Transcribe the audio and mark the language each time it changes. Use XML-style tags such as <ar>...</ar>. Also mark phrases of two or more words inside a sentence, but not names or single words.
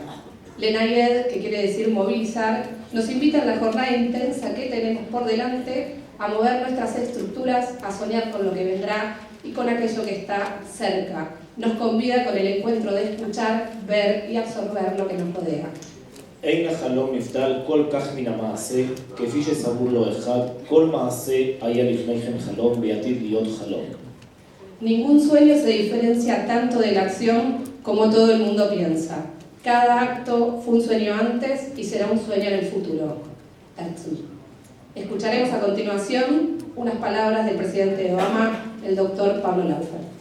<es>Lenayed, que quiere decir movilizar, nos invita en la jornada intensa que tenemos por delante a mover nuestras estructuras, a soñar con lo que vendrá y con aquello que está cerca. Nos convida con el encuentro de escuchar, ver y absorber lo que nos rodea.</es> <he>אין החלום נבדל כל כך מן המעשה, כפי שסבור לו אחד, כל מעשה היה לפני כן חלום ועתיד להיות חלום.</he> <es>Ningún sueño se diferencia tanto de la acción como todo el mundo piensa. Cada acto fue un sueño antes y será un sueño en el futuro. Tatsu. Escucharemos a continuación unas palabras del presidente Obama, el doctor Pablo Laufer.</es>